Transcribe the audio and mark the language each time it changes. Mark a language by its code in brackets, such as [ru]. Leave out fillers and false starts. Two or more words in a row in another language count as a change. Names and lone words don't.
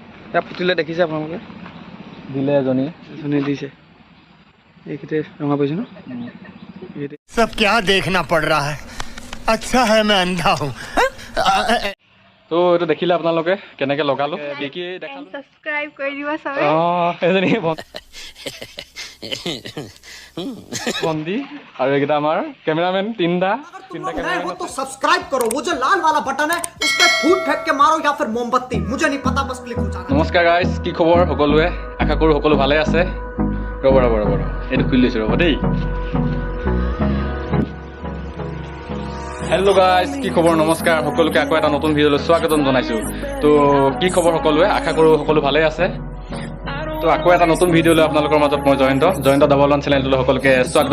[as] ইয়াত ফুটিলে দেখিছে আপোনালোকে দিলে এজনী দিছে এইকেইটা ৰঙা পাইছে ন [hi] सब क्या देखना पड़ रहा है अच्छा है मैं अंधा हूँ [as] তো এইটো দেখিলে আপোনালোকে কেনেকৈ লগালোঁ কি কি দেখালোঁ সাবস্ক্রাইব কৰি দিবা সবে এজনী বন্দি আৰু এইকেইটা আমাৰ কেমেৰামেন তিনিটা [hi] वो तो सब्सक्राइब करो वो जो लाल वाला बटन है उस पर फूट फेंक के मारो या फिर मोमबत्ती मुझे नहीं पता बस क्लिक हो जाना [as] নমস্কাৰ গাইজ কি খবৰ সকলোৱে আশা কৰোঁ সকলো ভালে আছে ৰ'ব এইটো খুলি লৈছোঁ ৰ'ব দেই হেল্ল' গাইজ কি খবৰ নমস্কাৰ সকলোকে আকৌ এটা নতুন ভিডিঅ'লৈ স্বাগতম জনাইছোঁ তো কি খবৰ সকলোৱে আশা কৰোঁ সকলো ভালে আছে তো আকৌ এটা নতুন ভিডিঅ' লৈ আপোনালোকৰ মাজত মই জয়ন্ত ডাবল ওৱান চেনেলটোলৈ সকলোকে স্বাগতম